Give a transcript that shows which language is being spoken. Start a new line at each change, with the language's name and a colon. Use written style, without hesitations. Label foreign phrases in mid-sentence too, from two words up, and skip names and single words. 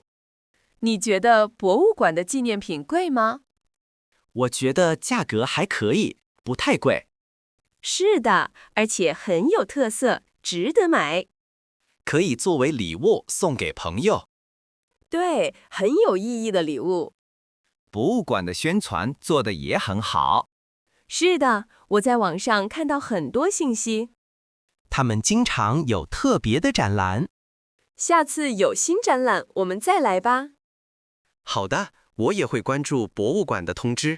Chinese: 你覺得博物館的紀念品貴嗎？我覺得價格還可以，不太貴。是的，而且很有特色，值得買。可以作為禮物送給朋友。對，很有意義的禮物。博物館的宣傳做得也很好。是的，我在網上看到很多信息。他們經常有特別的展覽。下次有新展覽，我們再來吧。好的，我也會關注博物館的通知。